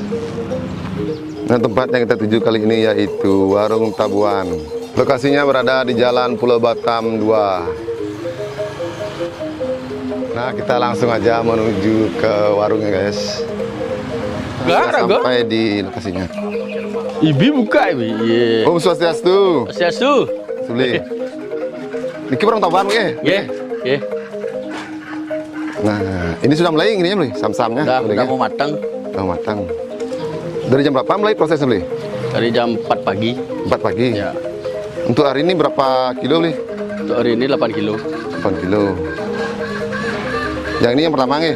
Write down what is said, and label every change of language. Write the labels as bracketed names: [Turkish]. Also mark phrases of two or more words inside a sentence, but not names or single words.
[Indonesian] Nah, tempat yang kita tuju kali ini yaitu Warung Tabuan. Lokasinya berada di Jalan Pulau Batam 2. Nah, kita langsung aja menuju ke warungnya guys. Sudah sampai di lokasinya. [Balinese] Ibi buka ibi. Yeah. [Sanskrit] Om Swastiastu. Swastiastu. [Balinese] Suli. Niki Warung Tabuan ya? Nggih, nggih. [Indonesian] Nah, ini sudah mulai ininya beli sam-samnya. Udah mau matang. Udah matang. Dari jam berapa mulai prosesnya beli? Dari jam 4 pagi. 4 pagi. Ya. Untuk hari ini berapa kilo beli? Untuk hari ini 8 kilo. 8 kilo. Yang ini yang pertama nih?